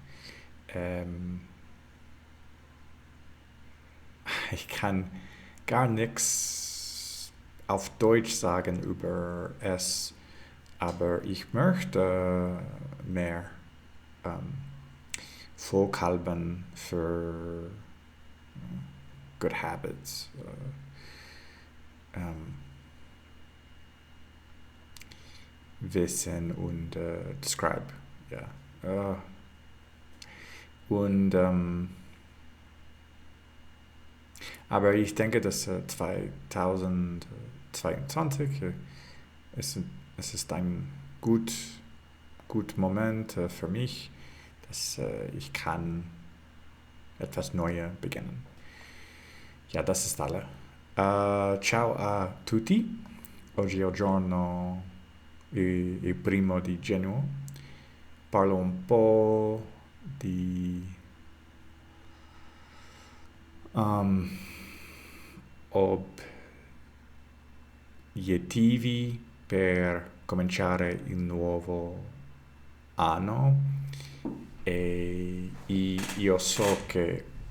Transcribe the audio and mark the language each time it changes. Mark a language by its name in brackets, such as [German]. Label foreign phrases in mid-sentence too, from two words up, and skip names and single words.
[German] Ich kann gar nichts auf Deutsch sagen über es, aber ich möchte mehr vorhalten für [English] good habits. [German] Wissen und describe. Ja. Und aber ich denke, dass 2022 es ist ein gut Moment für mich, dass ich kann etwas Neues beginnen. Ja, das ist alle. [Italian] Ciao a tutti. Oggi è il giorno il primo di gennaio. Parlo un po' di obiettivi per cominciare il nuovo anno e io so che